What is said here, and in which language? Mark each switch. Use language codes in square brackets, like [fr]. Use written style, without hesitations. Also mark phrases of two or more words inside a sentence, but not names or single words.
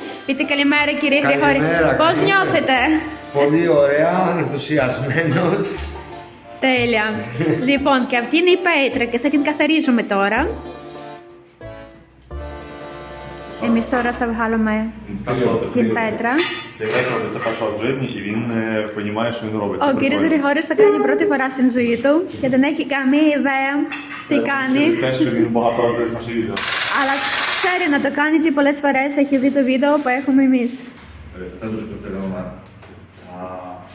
[el] Πείτε καλημέρα κύριε Γρηγόρη. Καλημέρα, Πώς καλημέρα. νιώθετε? Πολύ ωραία, ενθουσιασμένος. Τέλεια. Λοιπόν, και αυτή είναι η πέτρα και θα την καθαρίζουμε τώρα. Εμείς τώρα θα βγάλουμε την πέτρα. [uk] Це рекорд, це перша в житті, і він розуміє, що він робить. [el] Ο κύριος Γρηγόρης το κάνει πρώτη φορά στην ζωή του και δεν έχει καμία ιδέα τι κάνει. [uk] Через те, що він багато разів дивився наші відео. [el] Αλλά ξέρει να το κάνει και πολλές φορές έχει δει το βίντεο που έχουμε εμείς. [uk] Це дуже красивий момент.